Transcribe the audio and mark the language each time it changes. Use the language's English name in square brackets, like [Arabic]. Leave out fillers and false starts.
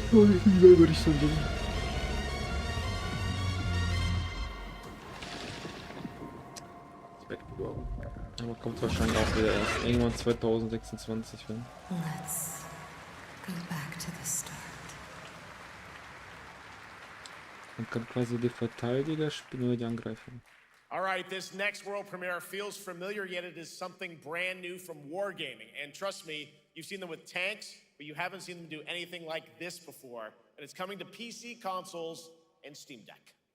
[German] Oh, ich liebe über dich so ein Ding. Aber kommt wahrscheinlich auch wieder erst irgendwann 2026, wenn. [English] Let's go back to the start. [German] Man kann quasi die Verteidiger spielen oder die Angreifer. [English] All right, this next world premiere feels familiar, yet it is something brand new from Wargaming. And trust me, you've seen them with tanks, but you haven't seen them do anything like this before. And it's coming to PC, consoles, and Steam Deck.